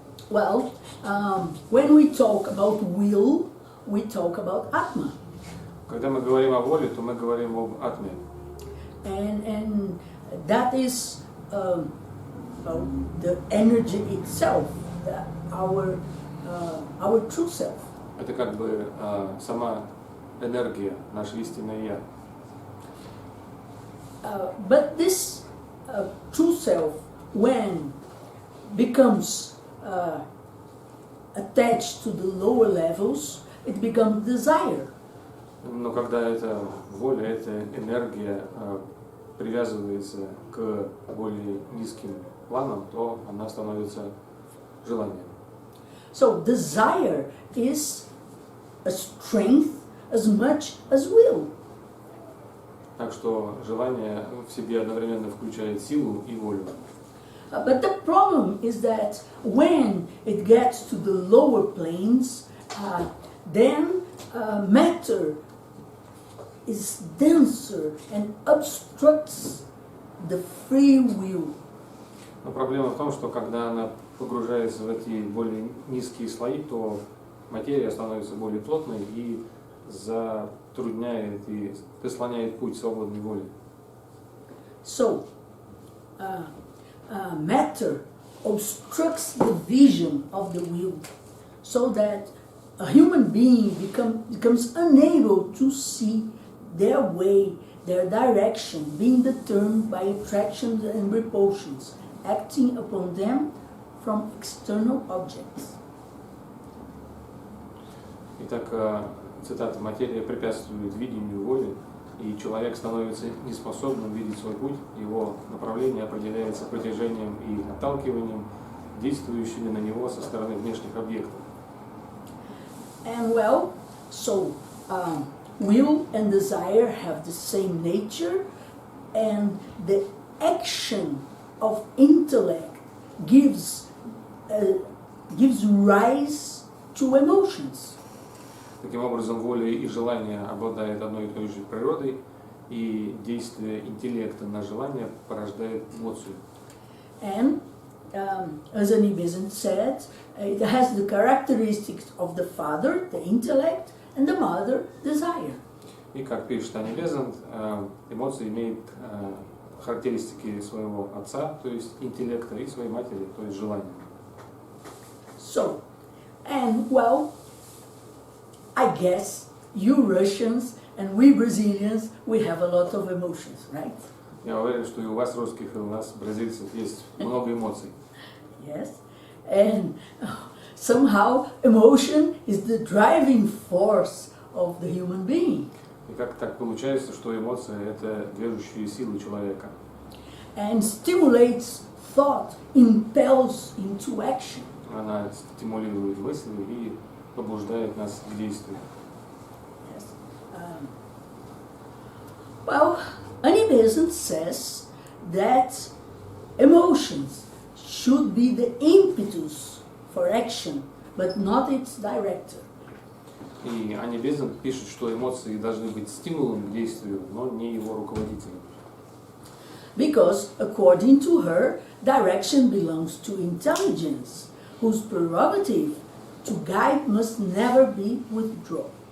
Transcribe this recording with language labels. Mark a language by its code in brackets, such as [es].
[en] Well, when we talk about will, we talk about Atma. [ru] Когда мы говорим о воле, то мы говорим об атме. [en] And that is the energy itself, our true self. [ru] Это как бы сама энергия, наше истинное я. [en] But this true self, when becomes attached to the lower levels, it becomes desire. [ru] Но когда эта воля, эта энергия привязывается к более низким планам, то она становится желанием. [en] So desire is a strength as much as will. [ru] Так что желание в себе одновременно включает силу и волю. [en] But the problem is that when it gets to the lower planes, then matter is denser and obstructs the free will. [ru] Но проблема в том, что когда она погружается в эти более низкие слои, то материя становится более плотной и затрудняет и заслоняет путь свободной воли. [en] So, matter obstructs the vision of the will, so that a human being becomes unable to see their way, their direction, being determined by attractions and repulsions, acting upon them from external objects. [ru] Итак, цитата: «Материя препятствует видению воли, и человек становится неспособным видеть свой путь, его направление определяется притяжением и отталкиванием, действующими на него со стороны внешних объектов». [en] And well, so will and desire have the same nature, and the action of intellect gives rise to emotions. [ru] Таким образом, воля и желание обладают одной и той же природой, и действие интеллекта на желание порождает эмоцию. [en] And as Anni Bezanт said, it has the characteristics of the father, the intellect, and the mother, desire. [ru] И как пишет Анни Безант, эмоции имеют характеристики своего отца, то есть интеллекта, и своей матери, то есть желания. [en] So, and well, I guess you Russians and we Brazilians, we have a lot of emotions, right? [ru] Я уверен, что и у вас, русских, и у нас, бразильцев, есть много эмоций. [en] Yes, and somehow emotion is the driving force of the human being. [ru] И как так получается, что эмоции – это движущие силы человека. [en] And stimulates thought, impels into action. [ru] Она стимулирует мысли и побуждает нас к действию. [en] Yes. Well, Anni Bezanт says that emotions should be the impetus for action, but not its director. [ru] И Анни Безант пишет, что эмоции должны быть стимулом к действию, но не его руководителем. [en] Because, according to her, direction belongs to intelligence, whose prerogative to guide must never be withdrawn.